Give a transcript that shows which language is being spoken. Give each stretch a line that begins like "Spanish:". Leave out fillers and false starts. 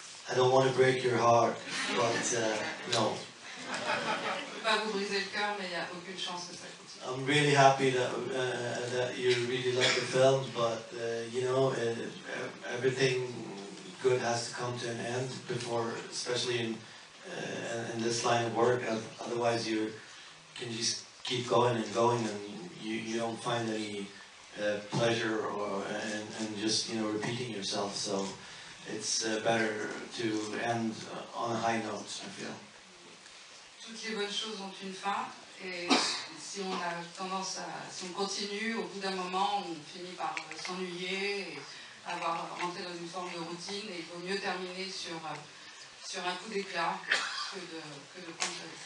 English: I don't want to break your heart, but no.
French: Je ne peux pas vous briser le cœur, mais il n'y a aucune chance que ça continue.
English: I'm really happy that you really like the films, but you know, everything good has to come to an end before, especially in this line of work. Otherwise, you can just keep going, and you don't find any pleasure and just repeating yourself. So it's better to end on a high note, I feel.
French: Toutes les bonnes choses ont une fin, et si on continue, au bout d'un moment, on finit par s'ennuyer et avoir rentré dans une forme de routine, et il vaut mieux terminer sur un coup d'éclat que de prendre ça.